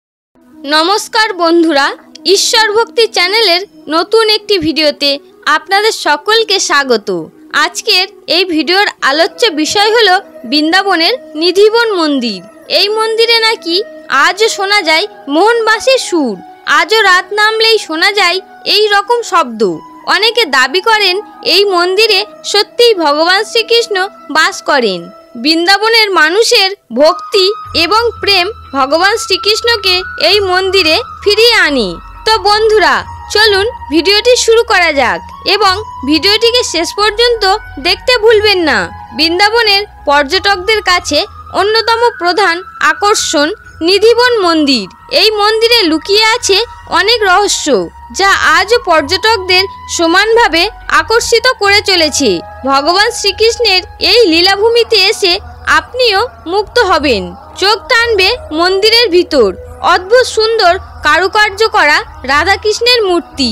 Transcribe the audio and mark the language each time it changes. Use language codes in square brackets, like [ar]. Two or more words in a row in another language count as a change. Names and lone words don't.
[bn] নমস্কার বন্ধুরা ঈশ্বর ভক্তি চ্যানেলের নতুন একটি ভিডিওতে আপনাদের সকলকে স্বাগত। আজকের এই ভিডিওর আলোচ্য বিষয় হলো বৃন্দাবনের নিধিবন মন্দির। এই মন্দিরে নাকি আজও শোনা যায় মোহনবাঁশির সুর, আজও রাত নামলেই শোনা যায় এই রকম শব্দ। অনেকে দাবি করেন এই মন্দিরে সত্যিই ভগবান শ্রীকৃষ্ণ বাস করেন। বৃন্দাবনের মানুষের ভক্তি এবং প্রেম ভগবান শ্রীকৃষ্ণকে এই মন্দিরে ফিরিয়ে আনে। তো বন্ধুরা চলুন ভিডিওটি শুরু করা যাক এবং ভিডিওটিকে শেষ পর্যন্ত দেখতে ভুলবেন না। বৃন্দাবনের পর্যটকদের কাছে অন্যতম প্রধান আকর্ষণ নিধিবন মন্দির। এই মন্দিরে লুকিয়ে আছে অনেক রহস্য যা আজ পর্যটকদের সমানভাবে আকর্ষিত করে চলেছে। ভগবান শ্রীকৃষ্ণের এই লীলাভূমিতে এসে আপনিও মুগ্ধ হবেন। চোখ টানবে মন্দিরের ভিতর অদ্ভুত সুন্দর কারুকার্য করা রাধা কৃষ্ণের মূর্তি।